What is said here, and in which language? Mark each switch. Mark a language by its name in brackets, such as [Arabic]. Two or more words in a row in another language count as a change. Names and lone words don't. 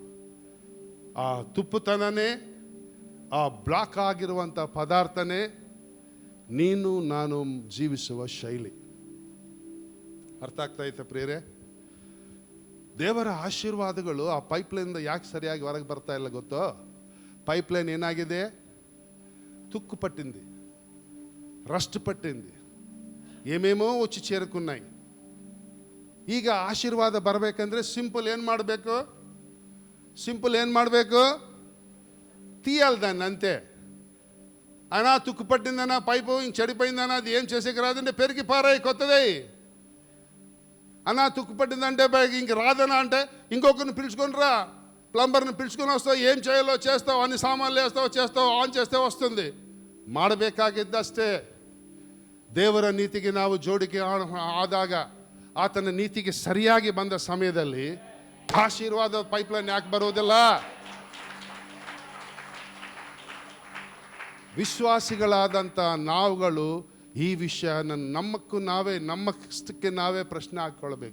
[Kannada] ಆ ತುಪ್ಪುತನನೇ, ಆ ಬ್ಲಾಕ್ ಆಗಿರುವಂಥ ಪದಾರ್ಥನೇ ನೀನು ನಾನು ಜೀವಿಸುವ ಶೈಲಿ. ಅರ್ಥ ಆಗ್ತಾ ಐತೆ ಪ್ರಿಯರೇ? ದೇವರ ಆಶೀರ್ವಾದಗಳು ಆ ಪೈಪ್ಲೈನಿಂದ ಯಾಕೆ ಸರಿಯಾಗಿ ಹೊರಗೆ ಬರ್ತಾ ಇಲ್ಲ ಗೊತ್ತೋ? ಪೈಪ್ಲೈನ್ ಏನಾಗಿದೆ? [Telugu] ತುಕ್ಕು పట్టింది, రస్ట్ పట్టింది, ఏమేమో వచ్చి చేరుకున్నాయి. [Kannada] ಈಗ ಆಶೀರ್ವಾದ ಬರಬೇಕಂದ್ರೆ ಸಿಂಪಲ್ ಏನು ಮಾಡಬೇಕು? [Telugu] సింపుల్ ఏం ಮಾಡಬೇಕು? తీయాలి దాన్ని అంతే. అయినా తుక్కు పట్టిందనా, పైపు ఇంక చెడిపోయిందనా, అది ఏం చేసేకి రాదంటే పెరిగి పారాయి కొత్తది. అన్నా తుక్కు పట్టిందంటే ఇంక రాదనా అంటే ఇంకొకరిని పిలుచుకొని రా, ప్లంబర్ని పిలుచుకొని వస్తావు, ఏం చేయాలో చేస్తావు, అన్ని సామాన్లు వేస్తావు, చేస్తావు, ఆన్ చేస్తే వస్తుంది. [Kannada] ಮಾಡಬೇಕಾಗಿದ್ದಷ್ಟೇ. ದೇವರ ನೀತಿಗೆ ನಾವು ಜೋಡಿಕೆ ಆದಾಗ, ಆತನ ನೀತಿಗೆ ಸರಿಯಾಗಿ ಬಂದ ಸಮಯದಲ್ಲಿ ಆಶೀರ್ವಾದ ಪೈಪ್ಲೈನ್ ಯಾಕೆ ಬರೋದಿಲ್ಲ? ವಿಶ್ವಾಸಿಗಳಾದಂಥ ನಾವುಗಳು ಈ ವಿಷಯನ ನಮ್ಮಷ್ಟಕ್ಕೆ ನಾವೇ ಪ್ರಶ್ನೆ ಹಾಕ್ಕೊಳ್ಬೇಕು.